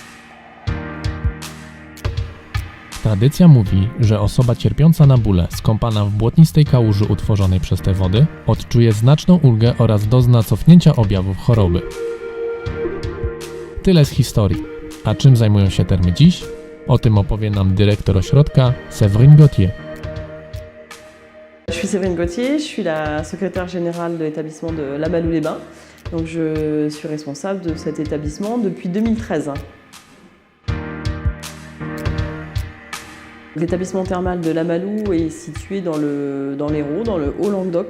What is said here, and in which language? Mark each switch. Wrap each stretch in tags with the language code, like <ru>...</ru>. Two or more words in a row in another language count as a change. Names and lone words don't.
<pl>Tradycja mówi, że osoba cierpiąca na bóle, skąpana w błotnistej kałuży utworzonej przez te wody, odczuje znaczną ulgę oraz dozna cofnięcia objawów choroby. Tyle z historii. A czym zajmują się termy dziś? O tym opowie nam dyrektor ośrodka Séverine Gauthier.</pl> <fr>Je suis Séverine Gauthier, je suis la secrétaire générale de l'établissement de La Malou-les-Bains. Donc je suis responsable de cet établissement depuis 2013. L'établissement thermal de La Malou est situé dans l'Hérault, dans le Haut-Languedoc.</fr>